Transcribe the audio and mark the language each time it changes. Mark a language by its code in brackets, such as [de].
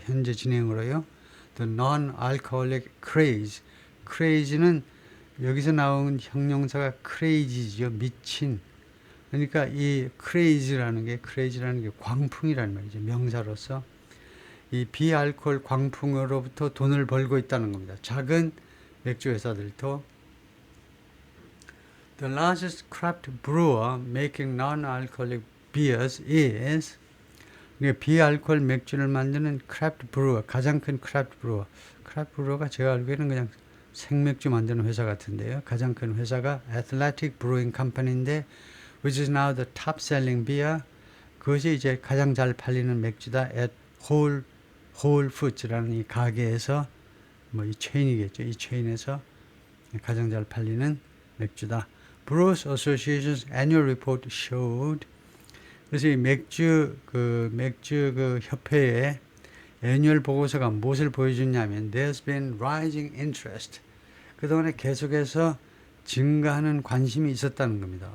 [ko] 현재 진행으로요. [en] The non-alcoholic craze. [ko] craze는 여기서 나온 형용사가 crazy죠. 미친. 그러니까 이 crazy라는 게 광풍이라는 말이죠. 명사로서 이 비알코올 광풍으로부터 돈을 벌고 있다는 겁니다. 작은 맥주 회사들도 [en] The largest craft brewer making non-alcoholic beers is [ko] 그러니까 비알코올 맥주를 만드는 craft brewer, 가장 큰 craft brewer. craft brewer가 제가 알기에는 그냥 생맥주 만드는 회사 같은데요. 가장 큰 회사가 [en] Athletic Brewing Company인데 which is now the top selling beer. [ko] 그것이 이제 가장 잘 팔리는 맥주다. at Whole Foods라는 이 가게에서 뭐 이 체인이겠죠. 이 체인에서 가장 잘 팔리는 맥주다. [en] Brewers Association's annual report showed. [ko] 그래서 이 맥주 협회의 애뉴얼 보고서가 무엇을 보여주냐면 [en] there's been rising interest. [ko] 그동안에 계속해서 증가하는 관심이 있었다는 겁니다.